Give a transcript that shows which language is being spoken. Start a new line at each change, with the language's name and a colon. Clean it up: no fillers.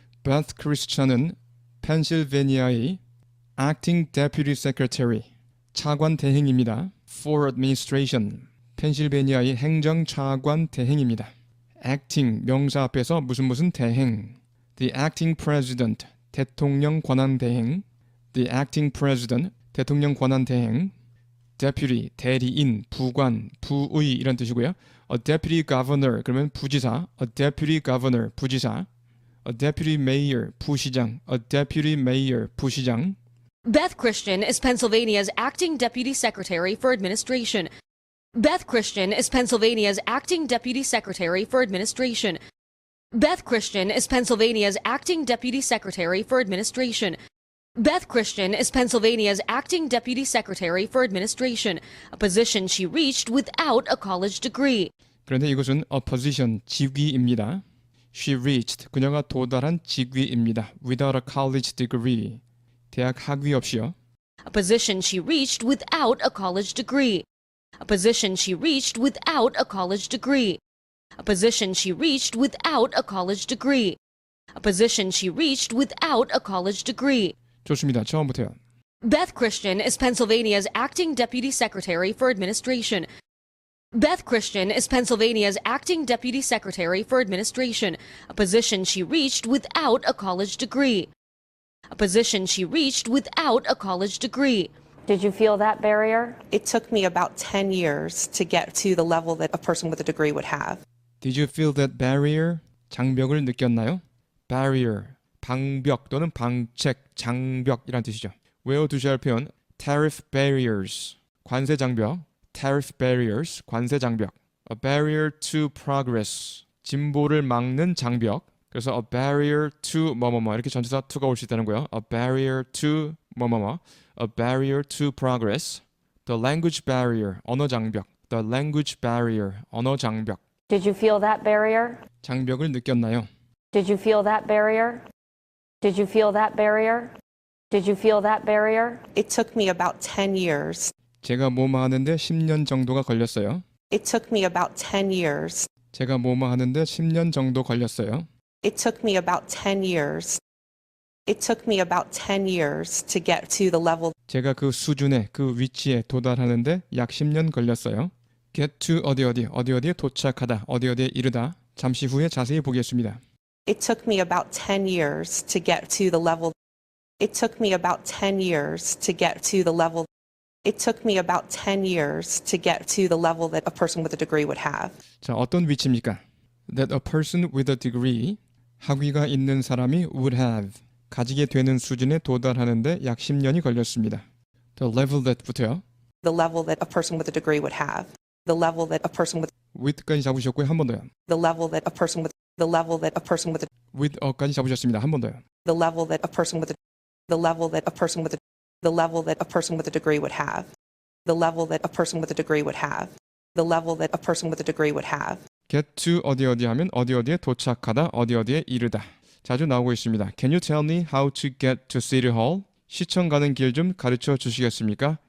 Korean: Beth Christian은 펜실베니아의
English: acting deputy secretary
Korean: 차관 대행입니다.
English: for administration
Korean: 펜실베니아의 행정 차관 대행입니다. acting 명사 앞에서 무슨 대행.
English: The acting president
Korean: 대통령 권한 대행.
English: The acting president
Korean: 대통령 권한 대행. deputy 대리인, 부관, 부의 이런 뜻이고요.
English: A deputy governor
Korean: 그러면 부지사.
English: A deputy governor
Korean: 부지사.
English: A deputy mayor
Korean: 부시장.
English: A deputy mayor 부시장. Beth Christian is Pennsylvania's acting deputy secretary for administration. Beth Christian is Pennsylvania's acting deputy secretary for administration. Beth Christian is Pennsylvania's acting deputy secretary for administration. Beth Christian is Pennsylvania's acting deputy secretary for administration, a position she reached without a college degree.
Korean: 그런데 이것은
English: a position,
Korean: 직위입니다.
English: She reached,
Korean: 그녀가 도달한 직위입니다.
English: Without a college degree,
Korean: 대학 학위 없이요.
English: A position she reached without a college degree. A position she reached without a college degree. A position she reached without a college degree. A position she reached without a college degree.
Korean: 좋습니다. 처음부터요.
English: Beth Christian is Pennsylvania's acting deputy secretary for administration. Beth Christian is Pennsylvania's acting deputy secretary for administration, a position she reached without a college degree. A position she reached without a college degree. Did you feel that barrier? It took me about 10 years to get to the level that a person with a degree would have. Did you feel that barrier?
Korean: 장벽을 느꼈나요? Barrier, 방벽 또는 방책, 장벽이란 뜻이죠. 외워두셔야 할 표현
English: tariff barriers,
Korean: 관세 장벽.
English: tariff barriers,
Korean: 관세 장벽.
English: A barrier to progress,
Korean: 진보를 막는 장벽. 그래서
English: a barrier to
Korean: 뭐뭐뭐 이렇게 전치사 to가 올 수 있다는 거예요.
English: A barrier to
Korean: 뭐뭐뭐.
English: A barrier to progress. The language barrier,
Korean: 언어 장벽.
English: The language barrier, 언어 장벽. Did you feel that barrier?
Korean: 장벽을 느꼈나요?
English: Did you feel that barrier? Did you feel that barrier? Did you feel that barrier? It took me about 10 years.
Korean: 제가 뭐뭐 하는데 10년 정도가 걸렸어요.
English: It took me about 10 years.
Korean: 제가 뭐뭐 하는데 10년 정도 걸렸어요.
English: It took me about 10 years. It took me about 10 years to get to the level.
Korean: 제가 그 수준에, 그 위치에 도달하는데 약 10년 걸렸어요.
English: Get to
Korean: 어디에 도착하다, 어디에 이르다. 잠시 후에 자세히 보겠습니다.
English: It took me about 10 years to get to the level. It took me about 10 years to get to the level. It took me about 10 years to get to the level that a person with a degree would have.
Korean: 자, 어떤 위치입니까?
English: That a person with a degree,
Korean: 학위가 있는 사람이
English: would have,
Korean: 가지게 되는 수준에 도달하는데 약 10년이 걸렸습니다.
English: The level that부터요. The level that a person with a degree would have. The level that a person with.
Korean: with까지 잡으셨고요. 한 번 더요.
English: The level that a person with. The level that a person with.
Korean: with a까지 잡으셨습니다. 한 번 더요.
English: The level that a person with. The level that a person with. The level that a person with a degree would have. The level that a person with a degree would have. The level that a person with a degree would have. get to
Korean: 어디 하면 어디에 도착하다, 어디에 이르다. 자주 나오고 있습니다.
English: Can you tell me how to get to City Hall?
Korean: 시청 가는 길 좀 가르쳐 주시겠습니까?